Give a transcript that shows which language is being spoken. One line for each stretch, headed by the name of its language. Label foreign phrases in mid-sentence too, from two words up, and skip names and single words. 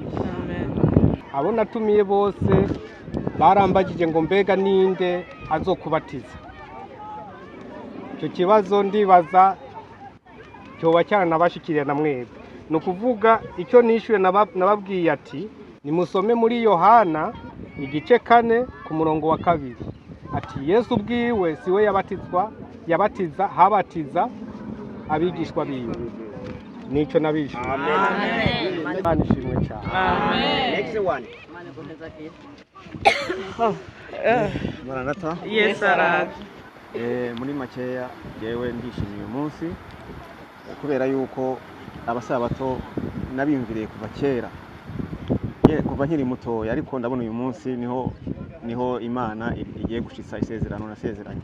Rundi: Abo natumiye bose barambagije ngo mbega ninde azokubatiza. Icyo kibazo ndibaza cyoba cyaranabashikiriye na mwebwe. Ni ukuvuga icyo nishyuye nababwiye ati nimusome muri Yohana igice 4 ku murongo wa 2. Ati Yesu ubwiwe siwe yabatiza habatiza abigishwa biwe. Nico nabishe. Amen. Banishimwe cyane. Amen.
English: Next one.
Rundi: Maranatha. Yes, Arad. Muri makeya yewe ndishimiye uyu munsi kubera yuko abasabato nabimviriye kuva kera. Kuva nkiri mutoya ariko ndabona uyu munsi niho Imana igiye gushitsa isezerano nasezeranye.